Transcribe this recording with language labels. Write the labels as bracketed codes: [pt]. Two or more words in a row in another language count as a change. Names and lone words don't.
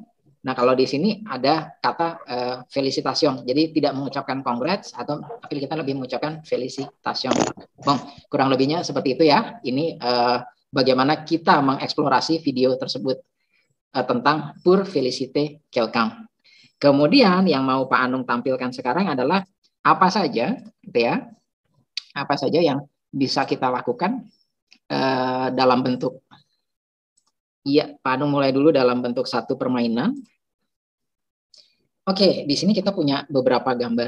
[id] Nah, kalau di sini ada kata felicitation. Jadi tidak mengucapkan congrats tapi kita lebih mengucapkan felicitation. Bang, kurang lebihnya seperti itu ya. Ini bagaimana kita mengeksplorasi video tersebut tentang [fr] pour féliciter quelqu'un. [id] Kemudian yang mau Pak Anung tampilkan sekarang adalah apa saja, gitu ya. Apa saja yang bisa kita lakukan dalam bentuk. Iya, Pak Anung mulai dulu dalam bentuk satu permainan. Oke, di sini kita punya beberapa gambar.